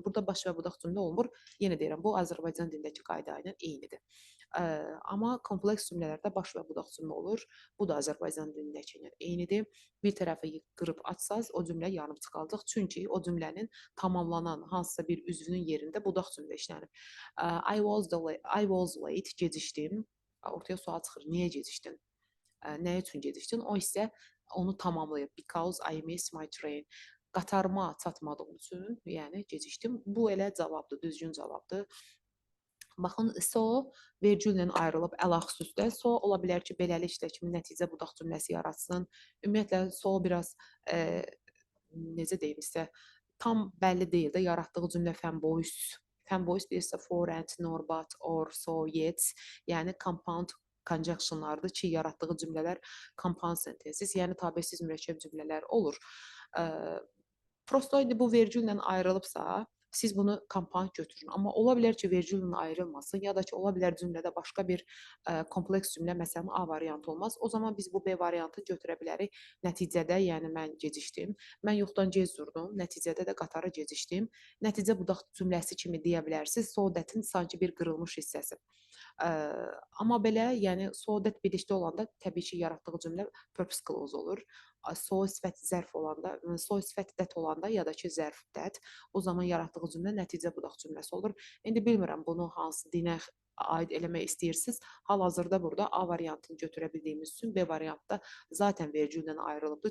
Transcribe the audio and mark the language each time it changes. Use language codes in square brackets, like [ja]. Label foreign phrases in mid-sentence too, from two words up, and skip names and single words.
[az] Burada baş və budaq cümlə olmur. Yenə deyirəm, bu Azərbaycan dilindəki qayda ilə eynidir. Amma kompleks cümlələrdə baş və budaq cümlə olur. Bu da Azərbaycan dilindəki ilə eynidir. Bir tərəfi qırıb atsaz, o cümlə yanıb çıxacaq. Çünki o cümlənin tamamlanan hansısa bir üzvünün yerində budaq cümlə işlənib. [en] I was late, [az] gecikdim. Ortaya sual çıxır, niyə gecikdin? Nə üçün gecikdin? O isə onu tamamlayıb. [en] Because I missed my train. [az] Qatarıma çatmadığım üçün, yəni gecikdim. Bu elə cavabdır, düzgün cavabdır. Baxın, so vergüllə ayrılıb əl-axüsüzdə. So ola bilər ki, beləliklə kimi nəticə budaq cümləsi yaratsın. Ümumiyyətlə, so biraz necə deyim sizə, tam bəlli deyil də, yaratdığı cümlə fanboys. Fanboys deyirsə [en] for and, nor, but, or, so, yet. [az] Yəni [en] compound conjunctionlardır [az] ki, yaratdığı cümlələr [en] compound sentences, [az] yəni tabesiz mürəkkəb cümlələr olur. Prosto indi bu vergüllə ayrılıbsa, siz bunu compound götürün. Amma ola bilər ki, vergüllə ayrılmasın, ya da ki, ola bilər cümlədə başqa bir kompleks cümlə, məsələn, A variantı olmaz. O zaman biz bu B variantı götürə bilərik. Nəticədə, yəni mən gecikdim, mən yoxdan gec durdum, nəticədə də qatara gecikdim. Nəticə budaq cümləsi kimi deyə bilərsiniz, [en] so that- [az] in sanki bir qırılmış hissəsi. Amma belə, yəni [en] so that [az] birlikdə olanda təbii ki, yaratdığı cümlə [en] purpose clause [az] olur. So sifət zərf olanda, so sifət that olanda ya da ki, zərf that, o zaman yaratdığı cümlə nəticə budaq cümləsi olur. İndi bilmirəm bunu hansı dinə aid eləmək istəyirsiniz. Hal-hazırda burada A variantını götürə bildiyimiz üçün B variantda zaten vergüllə ayrılıbdır.